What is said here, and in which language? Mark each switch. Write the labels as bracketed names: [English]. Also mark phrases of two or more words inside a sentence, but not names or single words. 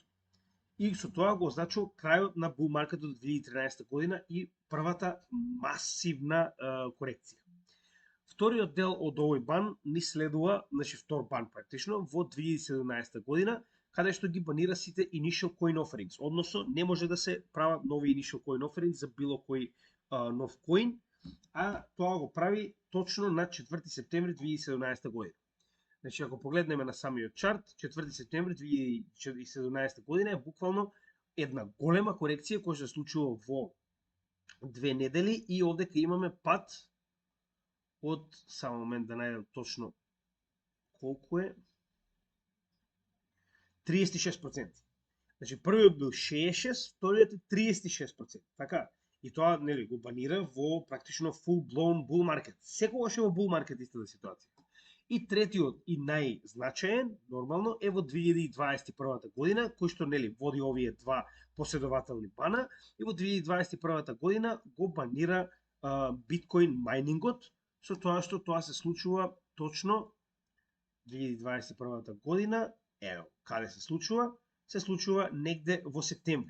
[Macedonian] И со тоа го означува крајот на [English] bull market [Macedonian] од 2013 година и првата масивна корекција. Вториот дел од овој бан ни следува, значи втор бан практично, во 2017 година, каде што ги банира сите [English] initial coin offerings, [Macedonian] односно не може да се прават нови [English] initial coin offerings [Macedonian] за било кој нов коин, а тоа го прави точно на 4 септември 2017 година. Значи ако погледнеме на самиот чарт, 4 септември 2017 година е буквално една голема корекција која се случува во 2 недели и овде ќе имаме пат од, само момент да најдам точно колку е, 36%. Значи првиот бил 66%, вториот е 36%. Така, и тоа нели го банира во практично [English] full blown bull market. [Macedonian] Секогаш е во [English] bull market [Macedonian] истата ситуација. И третиот и најзначаен, нормално, е во 2021 година, кој што нели води овие два последователни бана, и во 2021 година го банира [English] bitcoin mining, [Macedonian] со тоа што тоа се случува точно 2021 година, ево, каде се случува негде во септември.